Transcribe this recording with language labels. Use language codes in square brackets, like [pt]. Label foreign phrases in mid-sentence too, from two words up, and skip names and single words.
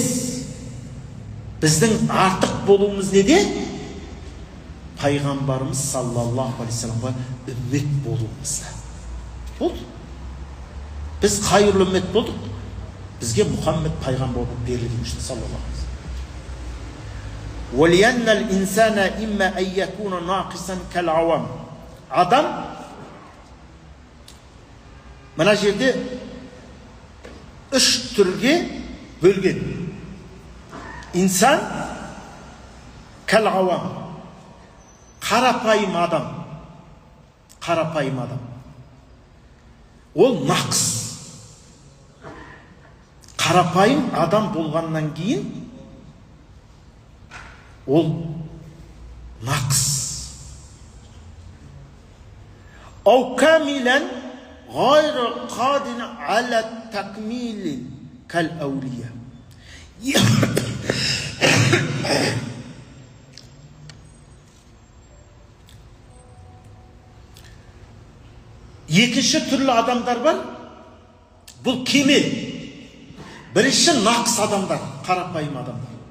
[kk] Біздің артық болуымыз неде? Пайғамбарымыз [ar] صلى الله عليه وسلم [kk] үммет болуымызда. Болды. Біз қайырлы үммет болдық. Бізге Мұхаммед пайғамбар болып берілген үшін [ar] صلى الله عليه وسلم. وَلِيَنَّ الْإِنسَانَ إِمَّا أَن يَكُونَ نَاقِصًا كَالْعَوَامِ. [kk] Адам мына жерде үш түрге бөлген. [ar] إنسان كالعوام, [kk] қарапайым адам. Қарапайым адам. Ол нақыс. Қарапайым адам болғаннан кейін ол нақыс. [ar] أو كاملا غير قادر على التكميل كالأولياء. [kk] Екінші түрлі адамдар бар. Бұл кемел. Бірінші нақыс адамдар, қарапайым адамдар.